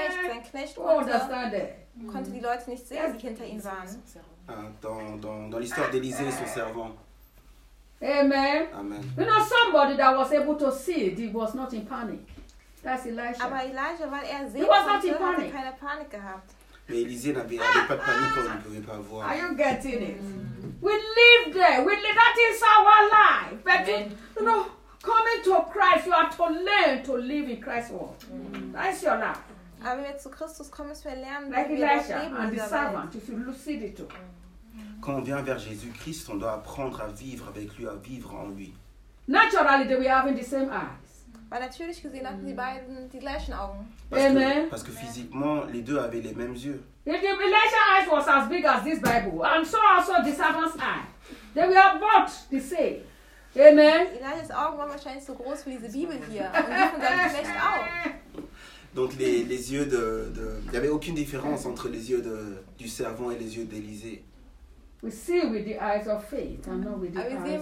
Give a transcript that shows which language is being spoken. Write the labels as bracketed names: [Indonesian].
[German] Sein Knecht konnte die Leute nicht sehen, die hinter ihm waren. [French] Dans l'histoire d'Élisée, son servant. [English] Amen. Amen. You know, somebody that was able to see, he was not in panic. That's Elijah. [German] Aber Elijah, weil er sehen konnte, hatte keine Panik gehabt. [French] Mais Élisée n'avait pas de panique quand il ne pouvait pas voir. [English] Are you getting it? We live there. We live. That is our life. But you know, coming to Christ, you have to learn to live in Christ's world. That's your life. [German] Aber wenn wir zu Christus kommen, müssen wir lernen, [English] like [German] wie Elijah, wir leben in der Welt. Tu fais lucidito. [French] Quand on vient vers Jésus-Christ, on doit apprendre à vivre avec lui, à vivre en lui. [English] Naturally, we have the same eyes. [German] Weil natürlich gesehen hatten die beiden die gleichen Augen. [French] Parce que physiquement, les deux avaient les mêmes yeux. [English] Elijah's eyes was as big as this Bible, and so also the servant's eye. They were both the same. Amen. [German] Elijah's Augen waren wahrscheinlich so groß wie diese Bibel hier und die von seinem Geschlecht auch. [French] Donc les yeux de il y avait aucune différence entre les yeux de du servant et les yeux d'Élisée. [English] We see with the eyes of faith and not with the eyes